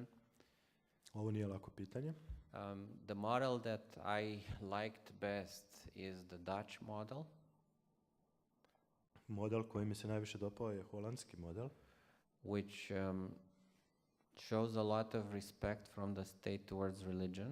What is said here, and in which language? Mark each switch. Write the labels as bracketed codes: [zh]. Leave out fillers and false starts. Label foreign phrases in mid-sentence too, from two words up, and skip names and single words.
[sr] Ovo nije lako pitanje. [en] The model that I liked best is the Dutch model. [sr] Model koji mi se najviše dopao je holandski model. [en] Which shows a lot of respect from the state towards religion.